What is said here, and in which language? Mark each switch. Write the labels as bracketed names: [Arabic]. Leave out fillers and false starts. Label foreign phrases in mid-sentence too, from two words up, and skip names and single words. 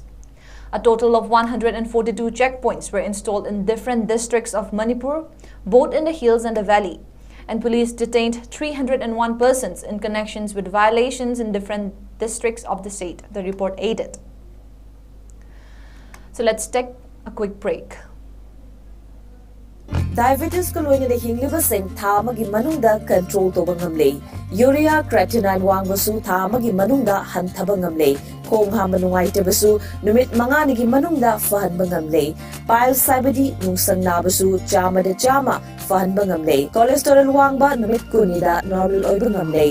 [English] A total of 142 checkpoints were installed in different districts of Manipur, both in the hills and the valley, and police detained 301 persons in connections with violations in different districts of the state, the report added. So let's take a quick break. [Manipuri] Diabetes ko loy na hinglibasing tha amagi manungda control toba ngamlei. [English] Urea creatinine [Manipuri] wangbasu tha amagi manungda hanthaba ngamlei. Khong ha manungaitabasu numit manga nigi manungda fahanba ngamlei. Pile sabadi nungsang nabasu chama da chama fahanba ngamlei. Cholesterol wangba numit kunida normal oiba ngamlei.